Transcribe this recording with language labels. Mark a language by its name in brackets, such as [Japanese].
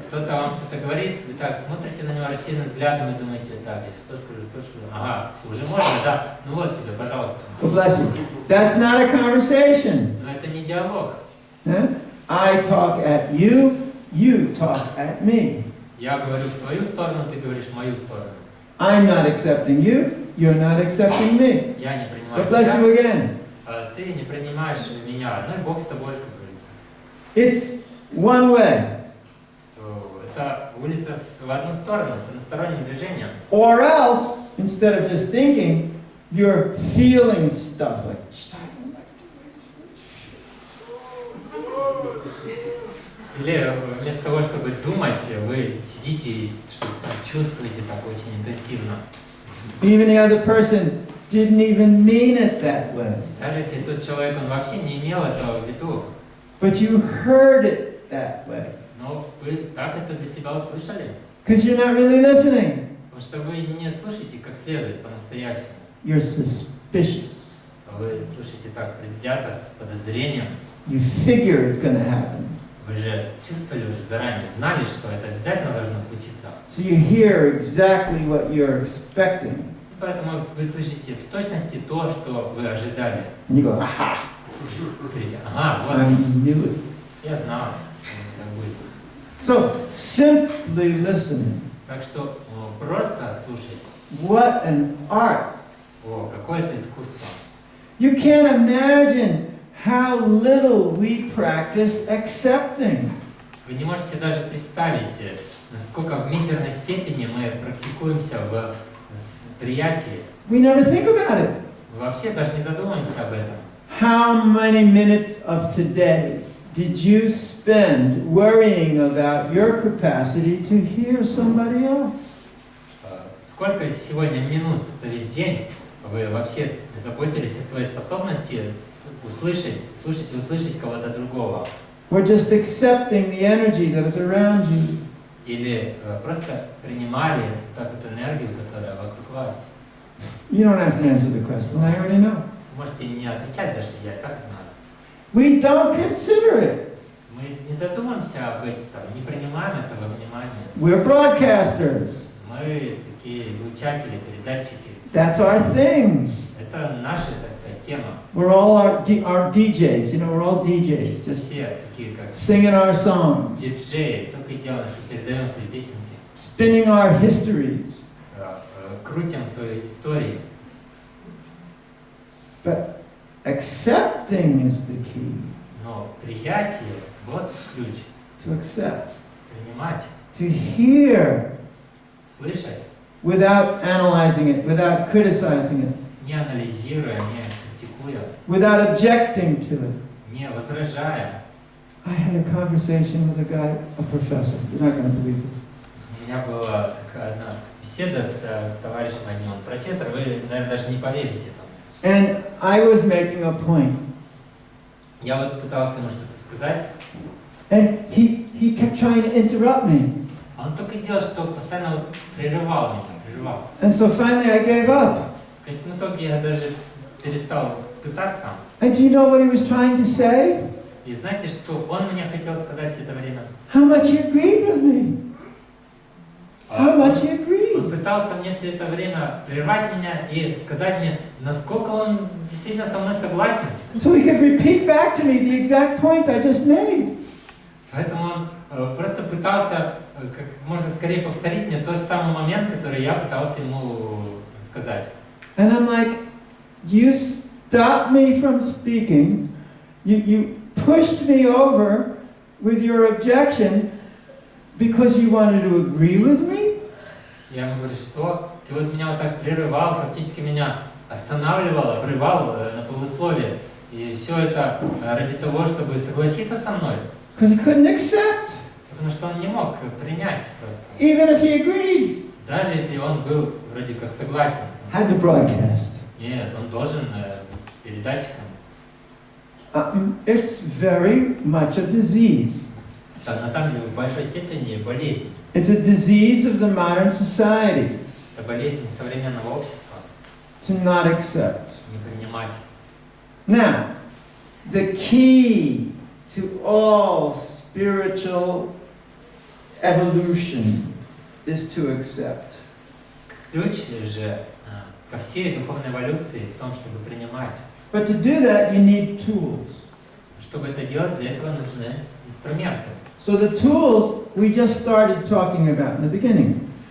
[Russian] Кто-то вам что-то говорит, вы так смотрите на него рассеянным взглядом и думаете, так, я что скажу, что скажу. Ага, уже можно, да? Ну вот тебе, пожалуйста. [English] God bless you. That's not a conversation. [Russian] Но это не диалог. Huh? [English] I talk at you, you talk at me. [Russian] Я говорю в твою сторону, ты говоришь в мою сторону. [English] I'm not accepting you, you're not accepting me. [Russian] Я не принимаю [English] God bless you [Russian] тебя, [English] again. [Russian] а ты не принимаешь меня. Ну и Бог с тобой, как говорится. [English] It's one way. [Russian] Это улица в одну сторону, с односторонним движением. [English] Or else, instead of just thinking, you're feeling stuff like. [Russian] Или вместо того, чтобы думать, вы сидите и что-то чувствуете так очень интенсивно. [English] Even the other person didn't even mean it that way. [Russian] Даже если тот человек, он вообще не имел этого в виду. [English] But you heard it that way. [Russian] Но вы так это для себя услышали. [English] Because you're not really listening. [Russian] Потому что вы не слушаете как следует, по-настоящему. [English] You're suspicious. [Russian] Вы слушаете так предвзято, с подозрением. [English] You figure it's going to happen. [Russian] Вы же чувствовали уже заранее, знали, что это обязательно должно случиться. [English] So you hear exactly what you're expecting. [Russian] И поэтому вы слышите в точности то, что вы ожидали. [English] And you go, aha! [Russian] Говорите, ага, вот, [English] I knew it. [Russian] я знал, как будет. [English] So simply listening. [Russian] Так что просто слушать. [English] What an art! [Russian] О, какое это искусство. [English] You can't imagine how little we practice accepting. [Russian] Вы не можете себе даже представить, насколько в мизерной степени мы практикуемся в приятии. [English] We never think about it. [Russian] Мы вообще даже не задумываемся об этом. [English] How many minutes of today did you spend worrying about your capacity to hear somebody else? [Russian] Сколько сегодня минут за весь день вы вообще заботились о своей способности услышать, слушать и услышать кого-то другого? [English] Or just accepting the energy that is around you? [Russian] Или просто принимали так эту энергию, которая вокруг вас? [English] You don't have to answer the question. I already know. [Russian] Можете не отвечать, даже я и так знаю. [English] We don't consider it. [Russian] Мы не задумаемся об этом, не принимаем этого внимания. [English] We're broadcasters. [Russian] Мы такие излучатели, передатчики. [English] That's our thing. [Russian] Это наша, так сказать, тема. [English] We're all our DJs. You know, we're all DJs. Just [Russian] Все такие, как [English] singing our songs, [Russian] диджеи, только и делаем, что передаем свои песенки, [English] spinning our histories. [Russian] крутим свои истории. [English] But accepting is the key. [Russian] Но приятие, вот ключ. [English] To accept. [Russian] Принимать, [English] To hear [Russian] слышать, [English] without analyzing it, without criticizing it, [Russian] не анализируя, не критикуя, [English] without objecting to it. [Russian] не возражая. [English] I had a conversation with a guy, a professor. You're not going to believe this. [Russian] У меня была такая одна беседа с товарищем одним, он профессор, вы, наверное, даже не поверите этому. [English] And I was making a point. [Russian] Я вот пытался ему что-то сказать. [English] And he kept trying to interrupt me. [Russian] Он только делал, что постоянно вот прерывал меня, прерывал. [English] And so finally I gave up. [Russian] В конечном итоге я даже перестал пытаться. [English] And do you know what he was trying to say? [Russian] И знаете, что он мне хотел сказать все это время? [English] How much he agreed with me. How much he [Russian] Он [English] agreed. [Russian] пытался мне все это время прервать меня и сказать мне, насколько он действительно со мной согласен. [English] So he could repeat back to me the exact point I just made. [Russian] Поэтому он просто пытался как можно скорее повторить мне тот же самый момент, который я пытался ему сказать. [English] And I'm like, you stopped me from speaking. You pushed me over with your objection because you wanted to agree with me? [Russian] Я ему говорю, что ты вот меня вот так прерывал, фактически меня останавливал, обрывал на полусловие. И все это ради того, чтобы согласиться со мной. [English] Because he couldn't accept, [Russian] Потому что он не мог принять просто. [English] even if he agreed. [Russian] Даже если он был вроде как согласен со мной. [English] Had to broadcast. [Russian] Нет, он должен быть передатчиком. [English] It's very much a disease. [Russian] Это на самом деле в большой степени болезнь. [English] It's a disease of the modern society [Russian] Это болезнь современного общества. [English] to not accept. [Russian] Не принимать. [English] Now, the key to all spiritual evolution is to accept. [Russian] Ключ же ко всей духовной эволюции в том, чтобы принимать. [English] But to do that, you need tools. [Russian] Чтобы это делать, для этого нужны инструменты. [English] So the tools we just started talking about in the beginning.